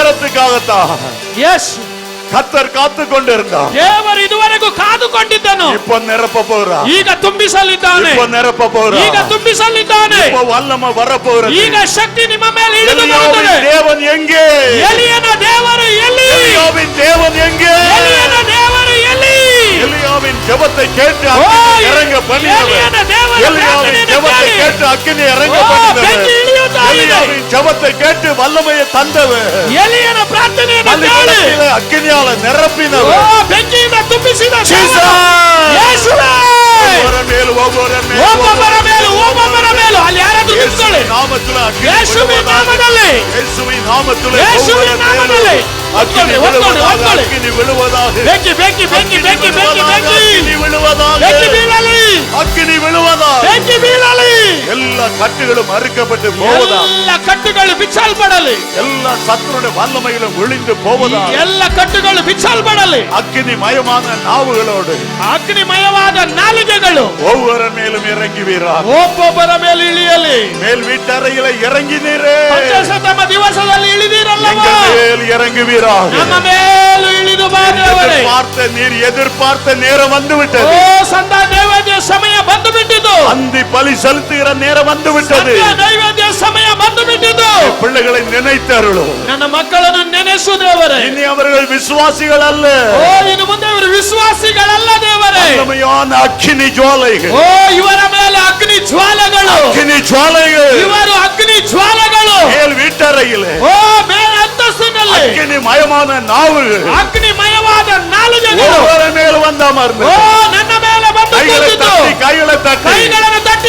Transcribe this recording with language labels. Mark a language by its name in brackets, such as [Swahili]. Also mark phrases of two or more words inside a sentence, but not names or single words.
[Tamil] இப்படிப்பட்ட நேரத்துக்காகத்தான் ಎಸ್ கத்தர் காத்து கொண்டிருந்தார். [Kannada] ದೇವರು ಇದುವರೆಗೂ ಕಾದುಕೊಂಡಿದ್ದನು. [Tamil] இப்ப நிரப்ப போறார். [Kannada] ಈಗ ತುಂಬಿಸಲಿದ್ದಾನೆ. [Tamil] இப்ப நிரப்ப போறார். [Kannada] ಈಗ ತುಂಬಿಸಲಿದ್ದಾನೆ. [Tamil] இப்ப வல்லமை வரப்போகிறது. [Kannada] ಈಗ ಶಕ್ತಿ ನಿಮ್ಮ ಮೇಲೆ ಇಳಿದು [Tamil] எலியாவின் [Kannada] ಬರುತ್ತದೆ. [Tamil] தேவன் எங்கே? [Kannada] ಎಲಿಯನ ದೇವರು ಎಲ್ಲಿ? [Tamil] எலியாவின் தேவன் எங்கே? [Kannada] ಎಲಿಯನ ದೇವರು ಎಲ್ಲಿ? [Tamil] எலியாவின் ஜெபத்தை கேட்டு ஓ, அக்கினி இறங்க பண்ணினவர். எலியன தேவன் எலியாவின் பிரார்த்தனையை ஜெபத்தை கேளு. கேட்டு அக்கினி இறங்க ஓ, பண்ணினவர். [Kannada] ಬೆಂಕಿ ಇಳಿಯುತ್ತಾ ಇದೆ. [Tamil] எலியாவின் ஜெபத்தை கேட்டு வல்லமையை தந்தவர். [Kannada] ಎಲಿಯನ ಪ್ರಾರ್ಥನೆಯನ್ನು ಕೇಳಿ. [Tamil] பலிபீடத்திலே அக்கினியால ಓ, நிரப்பினவர். [Kannada] ಬೆಂಕಿಯಿಂದ ತುಂಬಿಸಿದ [Tamil] Jesus! [Kannada] ಯೇಸುವೇ! [Tamil] ஒவ்வொரு மேலும் [Kannada] ಒಬ್ಬೊಬ್ಬರ ಮೇಲೂ ಅಲ್ಲಿ ಯಾರಾದ್ರೂ ನಿಂತ್ಕೊಳ್ಳಿ. [Tamil] நாமத்துல அக்கினி [Kannada] ಯೇಸುವಿನ [Tamil] விழுவதாக. [Kannada] ನಾಮದಲ್ಲಿ. [Tamil] இயேசுவின் நாமத்துல [Kannada] ಯೇಸುವಿನ [Tamil] ஒவ்வொரு [Kannada] ನಾಮದಲ್ಲಿ. [Tamil] மேலும் அக்கினி [Kannada] ಒತ್ಕೊಳ್ಳಿ, [Tamil] விழுவதாக. [Kannada] ಒತ್ಕೊಳ್ಳಿ. [Tamil] அக்கினி விழுவதாக. [Kannada] ಬೆಂಕಿ ಬೆಂಕಿ ಬೆಂಕಿ ಬೆಂಕಿ ಬೆಂಕಿ ಬೆಂಕಿ [Tamil] அக்கினி விழுவதாக. [Kannada] ಬೆಂಕಿ ಬೀಳಲಿ. [Tamil] அக்கினி விழுவதாக. [Kannada] ಬೆಂಕಿ ಬೀಳಲಿ. [Tamil] எல்லா கட்டுகளும் அறுக்கப்பட்டு போவதாக. [Kannada] ಎಲ್ಲ ಕಟ್ಟುಗಳು ಬಿಚ್ಚಲ್ಪಡಲಿ. [Tamil] எல்லா சத்துருடைய வல்லமைகளும் ஒளிந்து போவதாக. [Kannada] ಎಲ್ಲ ಕಟ್ಟುಗಳು ಬಿಚ್ಚಲ್ಪಡಲಿ. [Tamil] அக்கினி மயமான நாவுகளோடு [Kannada] ಅಗ್ನಿಮಯವಾದ ನಾಲಿಗೆಗಳು [Tamil] ஒவ்வொரு மேலும் இறங்குவீராக. [Kannada] ಒಬ್ಬೊಬ್ಬರ ಮೇಲೆ ಇಳಿಯಲಿ. [Tamil] மேல் வீட்டறையில இறங்கினீரே. [Kannada] ಪಂಚಾಶತಮ ದಿವಸದಲ್ಲಿ ಇಳಿದಿರಲ್ಲವೋ [Tamil] எங்கள் மேல் இறங்குவீராக. [Kannada] ನಮ್ಮ ಮೇಲೂ ಇಳಿದು ಬಾ ದೇವರೇ. [Tamil] நீர் எதிர்பார்த்த நேரம் வந்து ಓ விட்டது. [Kannada] ಸಂಧ್ಯಾ ನೈವೇದ್ಯ ಸಮಯ ಬಂದು ಬಿಟ್ಟಿತು. [Tamil] அந்தி பலி செலுத்துகிற நேரம் வந்து விட்டது. [Kannada] ಸಂಧ್ಯಾ ನೈವೇದ್ಯ ಸಮಯ ಬಂದು ಬಿಟ್ಟಿತು. [Tamil] பிள்ளைகளை நினைத்தருளும். [Kannada] ನನ್ನ ಮಕ್ಕಳನ್ನು ನೆನೆಸು ದೇವರೇ. [Tamil] இனி அவர்கள் விசுவாசிகள் அல்ல. [Kannada] ಓ ಇನ್ನು ಮುಂದೆ ಇವರು ವಿಶ್ವಾಸಿಗಳಲ್ಲ ದೇವರೇ. [Tamil] வல்லமையான அக்கினி ஜுவாலைகள். [Kannada] ಓ ಇವರ ಮೇಲೆ ಅಗ್ನಿ ಜ್ವಾಲೆಗಳು. [Tamil] அக்கினி ஜுவாலைகள். [Kannada] ಇವರು ಅಗ್ನಿ ಜ್ವಾಲೆಗಳು. [Tamil] மேல் வீட்டறையிலே [Kannada] ಓ ಮೇಲ ಅಂತಸ್ತಿನಲ್ಲಿ [Tamil] அக்கினி மயமான நாவுகள் [Kannada] ಅಗ್ನಿಮಯವಾದ ನಾಲಿಗೆಗಳು [Tamil] ஒவ்வொரு மேல் வந்து அமர்ந்து [Kannada] ಓ ನನ್ನ ಮೇಲೆ ಬಂದು [Tamil] கைகளை [Kannada] ಕೂತಿತು. [Tamil] தட்டி [Kannada] ಕೈಗಳನ್ನು